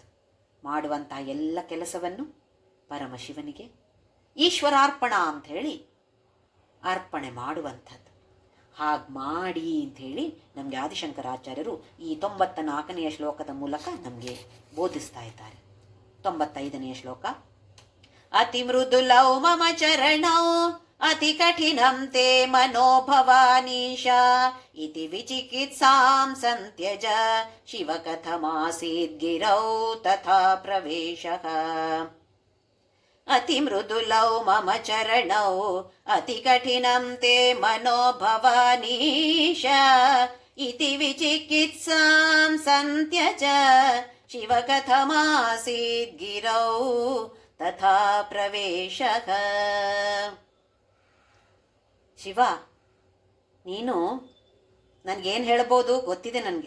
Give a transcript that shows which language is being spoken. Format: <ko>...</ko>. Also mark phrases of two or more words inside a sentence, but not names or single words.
<kn>ಮಾಡುವಂತಹ ಎಲ್ಲ ಕೆಲಸವನ್ನು ಪರಮಶಿವನಿಗೆ ಈಶ್ವರಾರ್ಪಣ ಅಂಥೇಳಿ ಅರ್ಪಣೆ ಮಾಡುವಂಥದ್ದು. ಹಾಗೆ ಮಾಡಿ ಅಂಥೇಳಿ ನಮಗೆ ಆದಿಶಂಕರಾಚಾರ್ಯರು ಈ 94ನೇ ಶ್ಲೋಕದ ಮೂಲಕ ನಮಗೆ ಬೋಧಿಸ್ತಾ ಇದ್ದಾರೆ. 95ನೇ ಶ್ಲೋಕ.</kn> <sa>ಅತಿ ಮೃದುಲೌ ಮಮ ಚರಣೌ ಅತಿ ಕಠಿಣಂ ತೇ ಮನೋಭವಾನೀಶ ಇತಿ ವಿಚಿಕಿತ್ಸಾಂ ಸಂತ್ಯಜ ಶಿವ ಕಥಮಾಸೀದ್ಗಿರೌ ತಥಾ ಪ್ರವೇಶಃ. ಅತಿ ಮೃದುಲೌ ಮಮ ಚರಣೌ ಅತಿ ಕಠಿಣಂ ತೇ ಮನೋಭವಾನೀಶ ಇತಿ ವಿಚಿಕಿತ್ಸಾಂ ಸಂತ್ಯಜ ಶಿವ ಕಥಮಾಸೀದ್ಗಿರೌ ತಥಾ ಪ್ರವೇಶಃ.</sa> <kn>ಶಿವ, ನೀನು ನನಗೇನು ಹೇಳ್ಬೋದು ಗೊತ್ತಿದೆ ನನಗೆ.</kn>